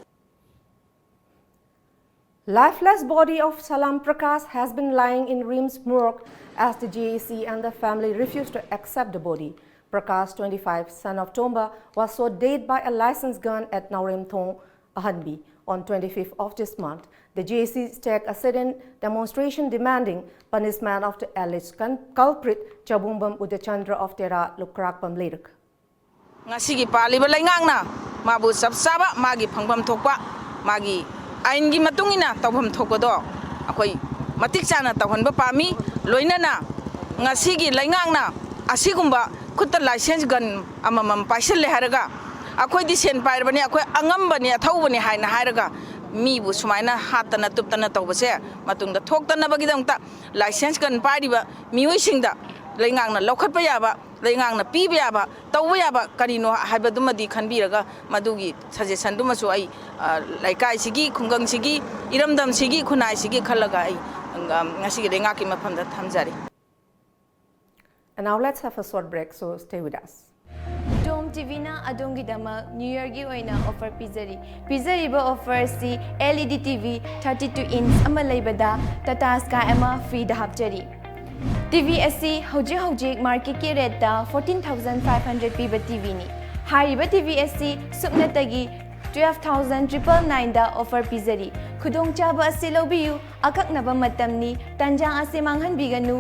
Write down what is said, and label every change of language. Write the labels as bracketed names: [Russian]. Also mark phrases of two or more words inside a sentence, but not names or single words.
[English] Lifeless body of Salam Prakash has been lying in RIMS morgue as the JEC and the family refused to accept the body. Prakash, 25, son of Tomba, was shot dead by a licensed gun at Naurim Thong, Ahanbi, on 25th of this month. The JEC staged a sudden demonstration demanding punishment of the alleged culprit, Chabumbam Udachandra of Tera Lukrakpam Lirik. [Manipuri] Ngasigi paliba laingangna mabu sabsaba magi phangbam thokpa magi aingi matungina tawham thokado akoi matik chana tawhanba pami loinana ngasigi laingangna asigumba khutta [English] license gun [Manipuri] amamam paisal le haraga akoi di sen pairabani akoi angambani athawbani haina hairaga mi bu sumaina hatana tuptana tawbase matungda thoktana bagidamta [English] license gun [Manipuri] pairiba mioi singda laingangna lokhatpa yaba laingangna piba yaba tawba yaba karino haibadumadi khanbiraga madugi suggestion dumasu ai laikai sigi khungang sigi iramdam sigi khunai sigi khallaga ai ngasi lengaki mafamda thamjari. [English] And now let's have a short break, so stay with us. [Manipuri] Tom TV na adongi dama [English] New Year [Manipuri] gi oina offer pizari ba offer si [English] LED TV 32 inch [Manipuri] ama leibada Tata Sky ama free da hapchari. TV SC hojik market ki rate da 14,500 piba TV ni. Hariba TV SC suknatagi 12,999 da offer pizari. Khudong chaba ase lobiyu akaknaba matam ni tanjang ase manghan biganu.